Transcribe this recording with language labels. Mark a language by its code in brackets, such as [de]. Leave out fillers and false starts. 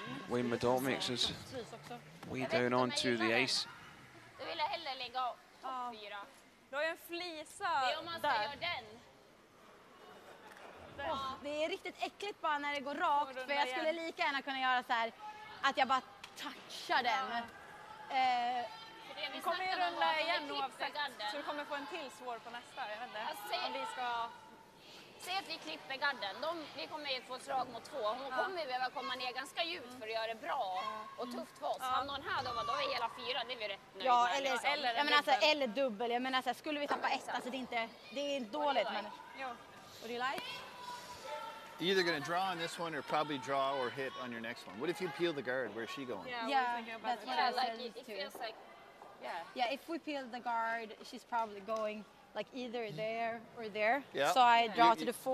[en] Wayne Medall makes his way down onto the ice. [sv] Du vill hellre lägga topp 4. Du har ju en flisa Det är om man ska där. göra den. Det är riktigt äckligt bara när det går rakt, för jag skulle lika gärna kunna göra så här att jag bara touchar den. Vi kommer ju runda igen oavsett, så du kommer få en till svår på nästa. Jag vet inte. Om vi ska... Säg att vi klipper garden. Vi kommer ju få ett slag mot 2. Hon kommer ju behöva komma ner ganska djupt för att göra det bra och tufft för oss. Hamnar hon här då är hela 4, det är vi rätt nöjda Ja, med. eller, liksom. jag menar, alltså, eller dubbel. Jag menar, så här, skulle vi tappa 1, alltså, det är dåligt. [en] Men... What do you like? You're either going to draw on this one or probably draw or hit on your next one. What if you peel the guard? Where's she going? Yeah, that's what I said it too. feels like, Yeah, if we peel the guard, she's probably going like either there or there. Yeah. So I draw to the 4